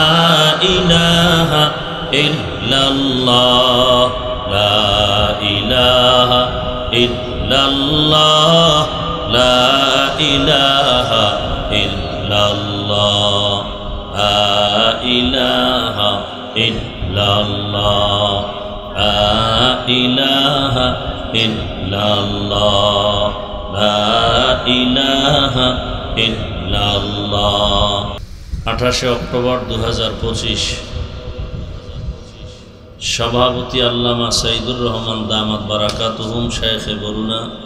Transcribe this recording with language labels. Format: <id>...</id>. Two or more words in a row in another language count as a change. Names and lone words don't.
<ar>الہ الا اللہ، لا الہ الا اللہ، لا الہ الا اللہ، لا الہ الا اللہ، لا الہ الا اللہ، لا الہ الا اللہ.</ar> <bn>28 অক্টোবর 2025 সভাপতি আল্লামা সাইদুর রহমান</bn> <ar>دامت بركاتهم</ar> <bn>শাইখে বরুনা,</bn>